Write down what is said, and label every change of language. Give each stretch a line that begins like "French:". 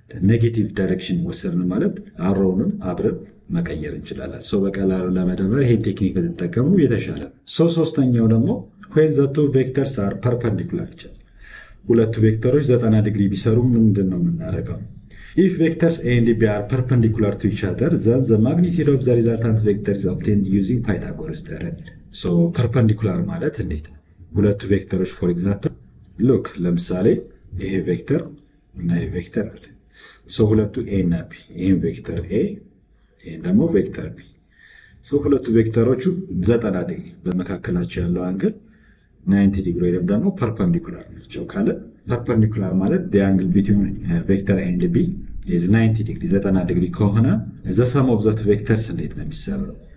Amharic: ኔጌቲቭ ዳይሬክሽን ወሰድን ማለት አሮውንም አብረን መቀየር እንችላለን። ሶ በቀላሉ ለመደመር ይሄ ቴክኒክ ተጠቀሙ የተሻለ። ሶ ሶስተኛው ደግሞ
English: when the two vectors are perpendicular
Amharic: ሁለቱ ቬክተሮች 90 ዲግሪ ቢሰሩ ምንድነው የምናደርገው?
English: If vectors A and B are perpendicular to each other, then the magnitude of the resultant vector is obtained using Pythagoras theorem.
Amharic: So perpendicular ማለት እንዴት ነው? ሁለቱ ቬክተሮች for example look ለምሳሌ ይሄ ቬክተር እና ይሄ ቬክተር አለ። ሶ ሁለቱ A እና B ይሄን ቬክተር A ይሄን ደግሞ ቬክተር B ሶ ሁለቱ ቬክተሮቹ 90 ዲግሪ በመካከላቸው ያለው አንግል 90 ዲግሪ ወይም ደግሞ perpendicular ናቸው ካለ perpendicular ማለት
English: the angle between vector A and B is
Amharic: 90 ዲግሪ 90 ዲግሪ ከሆነ
English: the sum of the vectors
Amharic: እንዴት ነው የሚሰራው?